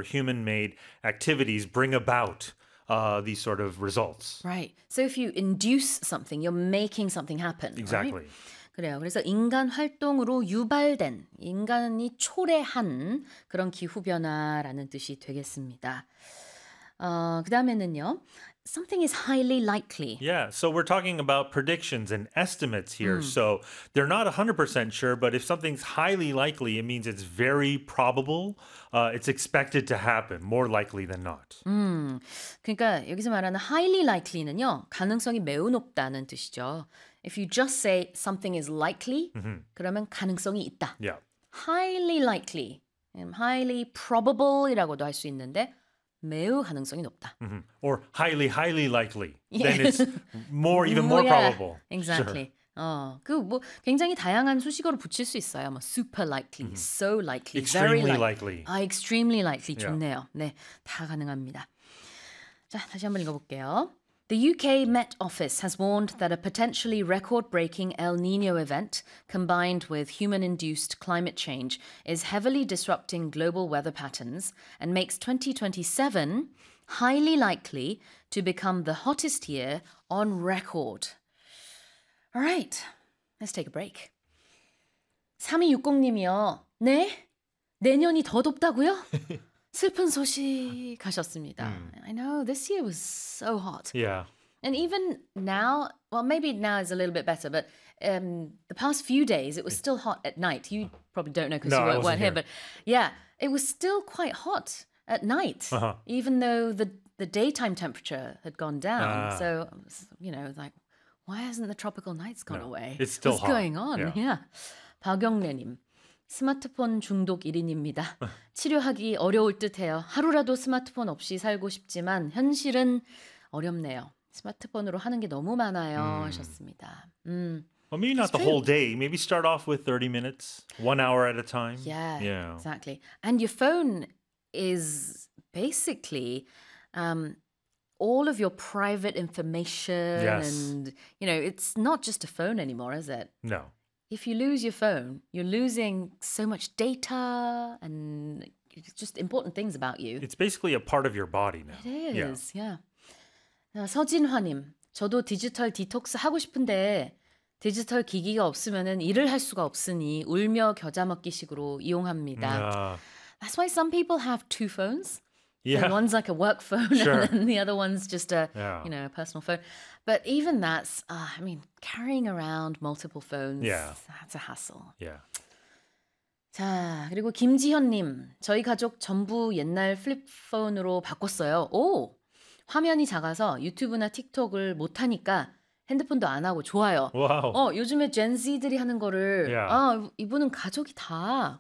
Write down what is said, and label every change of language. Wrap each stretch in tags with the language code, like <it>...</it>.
<en>human-made activities bring about these sort of results. Right. So if you induce something, you're making something happen. Exactly. Right?</en> <ko>그래요. 그래서 인간 활동으로 유발된, 인간이 초래한 그런 기후변화라는 뜻이 되겠습니다. 그 다음에는요.</ko> <en>Something is highly likely. Yeah, so we're talking about predictions and estimates here. So they're not 100% sure, but if something's highly likely, it means it's very probable. It's expected to happen, more likely than not.</en> <ko>그러니까 여기서 말하는</ko> <en>highly likely</en> <ko>는요, 가능성이 매우 높다는 뜻이죠.</ko> <en>If you just say something is likely,</en> <ko>그러면 가능성이 있다.</ko> <en>Yeah. Highly likely, highly probable</en> <ko>이라고도 할 수 있는데, 매우 가능성이 높다.</ko> <en>Or highly, highly likely. Then it's more, even more probable. Exactly. Sure.</en> <ko>그 뭐 굉장히 다양한 수식어로 붙일 수 있어요.</ko> <en>뭐 super likely, so likely, extremely very likely. Likely.</en> <ko>아,</ko> <en>extremely likely.</en> <ko>좋네요.</ko> <en>Yeah.</en> <ko>네, 다 가능합니다. 자, 다시 한번 읽어볼게요.</ko> <en>The UK Met Office has warned that a potentially record-breaking El Niño event combined with human-induced climate change is heavily disrupting global weather patterns and makes 2027 highly likely to become the hottest year on record. All right, let's take a break. 3260님이요.</en> <ko>네? 내년이 더 덥다고요? 슬픈 소식 하셨습니다.</ko> <en>I know, this year was so hot. Yeah. And even now, well, maybe now is a little bit better, but the past few days, it was still hot at night. You probably don't know because no, you weren't here. But yeah, it was still quite hot at night, even though the daytime temperature had gone down. So, you know, like, why hasn't the tropical nights gone away? It's still What's hot. What's going on? Yeah. 박영래님.</en> <ko>스마트폰 중독 1인입니다. 치료하기 어려울 듯해요. 하루라도 스마트폰 없이 살고 싶지만 현실은 어렵네요. 스마트폰으로 하는 게 너무 많아요. 하셨습니다.</ko> <en>Well, maybe not the whole day. Maybe start off with 30 minutes, one hour at a time. Yeah, yeah. Exactly. And your phone is basically all of your private information. Yes. And, you know, it's not just a phone anymore, is it? No. If you lose your phone, you're losing so much data and just important things about you. It's basically a part of your body now. It is, yeah.</en> <ko>서진화님, 저도 디지털 디톡스 하고 싶은데 디지털 기기가 없으면은 일을 할 수가 없으니 울며 겨자 먹기 식으로 이용합니다.</ko> <en>That's why some people have two phones. Yeah. And one's like a work phone sure. and the other one's just a, you know, a personal phone. But even that's, I mean, carrying around multiple phones, that's a hassle. Yeah.</en> <ko>자, 그리고 김지현님, 저희 가족 전부 옛날 플립폰으로 바꿨어요. 오, 화면이 작아서 유튜브나 틱톡을 못하니까 핸드폰도 안 하고 좋아요. 와우. 요즘에 젠Z들이 하는 거를 이분은 가족이 다.</ko>